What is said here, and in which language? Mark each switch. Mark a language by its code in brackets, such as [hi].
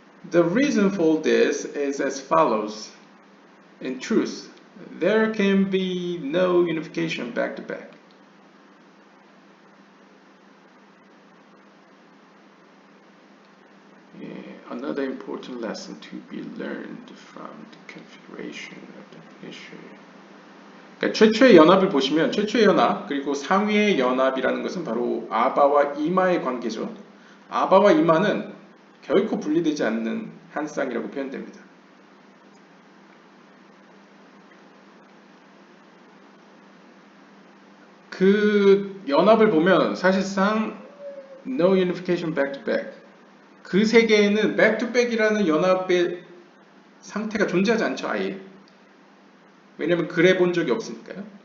[en] The reason for this is as follows. In truth, there can be no unification back to back. Another important lesson to be learned from the configuration of the issue. [ko] 그러니까 최초의 연합을 보시면 최초의 연합 그리고 상위의 연합이라는 것은 바로 아바와 이마의 관계죠. 아바와 이마는 결코 분리되지 않는 한 쌍이라고 표현됩니다. 그 연합을 보면 사실상 [en] no unification back to back. [ko] 그 세계에는 [en] back to back [ko] 이라는 연합의 상태가 존재하지 않죠, 아예. 왜냐면 그래 본 적이 없으니까요.